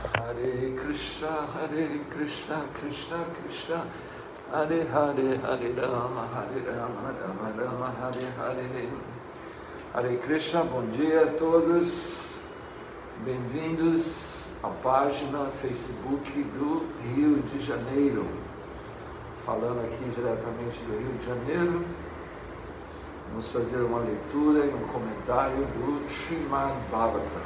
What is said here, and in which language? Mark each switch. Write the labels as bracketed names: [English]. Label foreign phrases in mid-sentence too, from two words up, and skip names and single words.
[Sanskrit] Hare Krishna, Krishna Krishna, Hare Hare, Hare Rama, Rama Rama, Hare Hare. Hare Krishna, [Portuguese] bom dia a todos, bem-vindos à página Facebook do Rio de Janeiro. Falando aqui diretamente do Rio de Janeiro, vamos fazer uma leitura e um comentário do Srimad Bhagavatam.